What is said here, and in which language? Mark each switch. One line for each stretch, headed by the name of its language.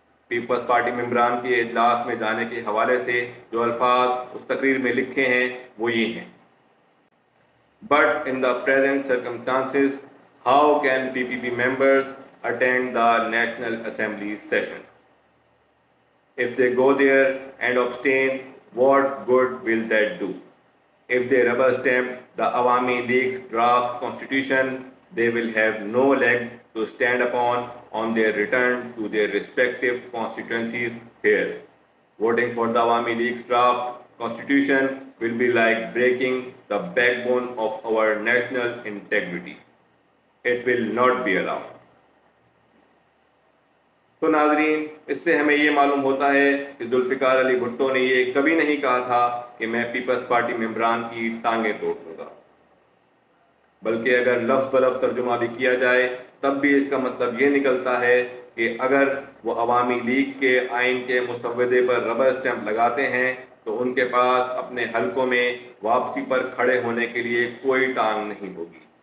Urdu: Peoples party ممبران کے اجلاس میں جانے کے حوالے سے جو الفاظ اس تقریر میں لکھے ہیں وہ یہ ہیں:
English: But in the present circumstances, how can PPP members attend the National Assembly session? If they go there and abstain, what good will that do? If they rubber stamp the Awami League's draft constitution, they will have no leg to stand upon on their return to their respective constituencies here. Voting for the Awami League's draft constitution will be like breaking the backbone of our national integrity. It will not be allowed.
Urdu: تو ناظرین، اس سے ہمیں یہ معلوم ہوتا ہے کہ ذوالفقار علی بھٹو نے یہ کبھی نہیں کہا تھا کہ میں پیپلز پارٹی ممبران کی ٹانگیں توڑ دوں گا، بلکہ اگر لفظ بلفظ ترجمہ بھی کیا جائے تب بھی اس کا مطلب یہ نکلتا ہے کہ اگر وہ عوامی لیگ کے آئین کے مسودے پر ربر اسٹمپ لگاتے ہیں تو ان کے پاس اپنے حلقوں میں واپسی پر کھڑے ہونے کے لیے کوئی ٹانگ نہیں ہوگی۔